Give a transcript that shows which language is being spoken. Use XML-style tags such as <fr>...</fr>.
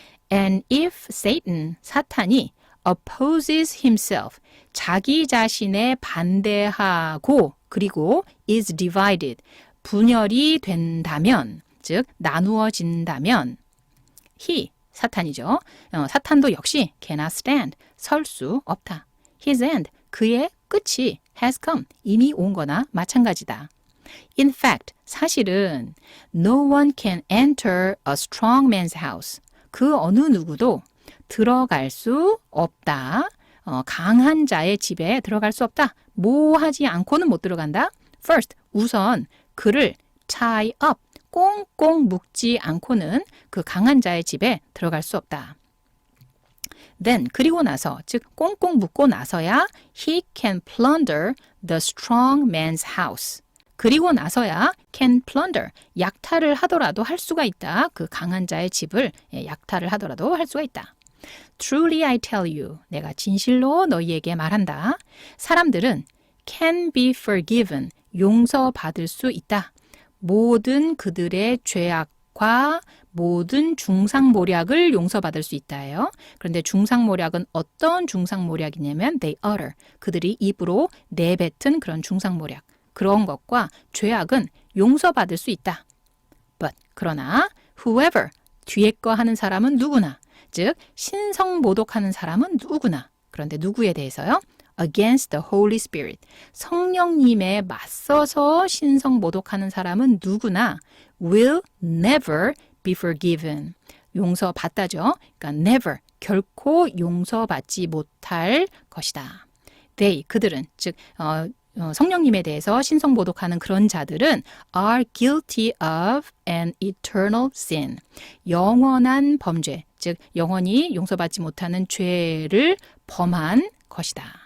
<en>And if Satan,</en> <ko>사탄이</ko> <en>opposes himself,</en> <ko>자기 자신에 반대하고 그리고</ko> <en>is divided,</en> <ko>분열이 된다면, 즉 나누어진다면 he, 사탄이죠. 사탄도 역시</ko> <en>cannot stand,</en> <ko>설 수 없다.</ko> <en>His end,</en> <ko>그의 끝이</ko> <en>has come,</en> <ko>이미 온 거나 마찬가지다.</ko> <en>In fact,</en> <ko>사실은</ko> <en>no one can enter a strong man's house.</en> <ko>그 어느 누구도 들어갈 수 없다. 강한 자의 집에 들어갈 수 없다. 뭐 하지 않고는 못 들어간다.</ko> <en>First,</en> <ko>우선 그를</ko> <en>tie up,</en> <ko>꽁꽁 묶지 않고는 그 강한 자의 집에 들어갈 수 없다.</ko> <en>Then,</en> <ko>그리고 나서, 즉 꽁꽁 묶고 나서야</ko> <en>he can plunder the strong man's house.</en> <ko>그리고 나서야</ko> <en>can plunder,</en> <ko>약탈을 하더라도 할 수가 있다. 그 강한 자의 집을 약탈을 하더라도 할 수가 있다.</ko> <en>Truly I tell you,</en> <ko>내가 진실로 너희에게 말한다. 사람들은</ko> <en>can be forgiven,</en> <ko>용서받을 수 있다. 모든 그들의 죄악과 모든 중상모략을 용서받을 수 있다예요. 그런데 중상모략은 어떤 중상모략이냐면</ko> <en>they utter,</en> <ko>그들이 입으로 내뱉은 그런 중상모략. 그런 것과 죄악은 용서받을 수 있다.</ko> <en>But,</en> <ko>그러나</ko> <en>whoever,</en> <ko>뒤에 거 하는 사람은 누구나, 즉 신성모독하는 사람은 누구나. 그런데 누구에 대해서요?</ko> <en>Against the Holy Spirit,</en> <ko>성령님에 맞서서 신성모독하는 사람은 누구나</ko> <en>will never be forgiven.</en> <ko>용서받다죠. 그러니까</ko> <en>never,</en> <ko>결코 용서받지 못할 것이다.</ko> <en>They,</en> <ko>그들은, 즉 성령님에 대해서 신성모독하는 그런 자들은</ko> <en>are guilty of an eternal sin.</en> <ko>영원한 범죄, 즉 영원히 용서받지 못하는 죄를 범한 것이다.</ko>